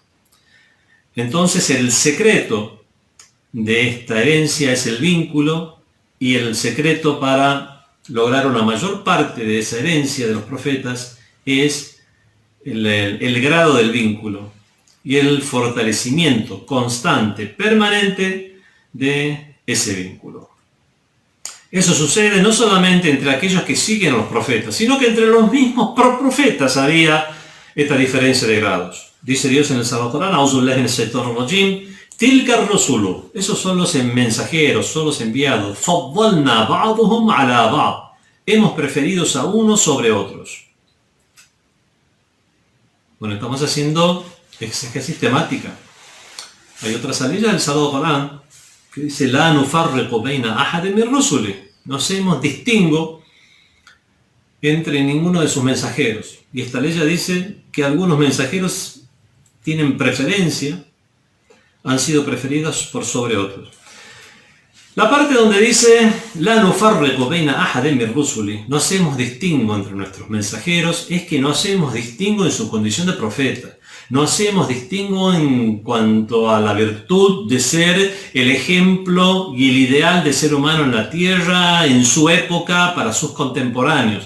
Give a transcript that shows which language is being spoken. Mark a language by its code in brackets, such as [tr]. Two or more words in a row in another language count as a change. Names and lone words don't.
[es] Entonces el secreto de esta herencia es el vínculo, y el secreto para lograr una mayor parte de esa herencia de los profetas es el grado del vínculo y el fortalecimiento constante, permanente de ese vínculo. Eso sucede no solamente entre aquellos que siguen a los profetas, sino que entre los mismos profetas había esta diferencia de grados. Dice Dios en el Sagrado Corán, [ar] أعوذ بالله من الشيطان الرجيم، تلك الرسل, [es] esos son los mensajeros, son los enviados. [ar] فضلنا بعضهم على بعض, [es] hemos preferido a unos sobre otros. Bueno, estamos haciendo exégesis temática. Hay otra salida del Sagrado Corán que dice, [ar] لا نفرق بين أحد من رسله, [es] no hacemos distingo entre ninguno de sus mensajeros. Y esta ley ya dice que algunos mensajeros tienen preferencia, han sido preferidos por sobre otros. La parte donde dice [ar] لا نفرق بين أحد من رسله, [es] no hacemos distingo entre nuestros mensajeros, es que no hacemos distingo en su condición de profeta. No hacemos distingo en cuanto a la virtud de ser el ejemplo y el ideal de ser humano en la tierra, en su época, para sus contemporáneos.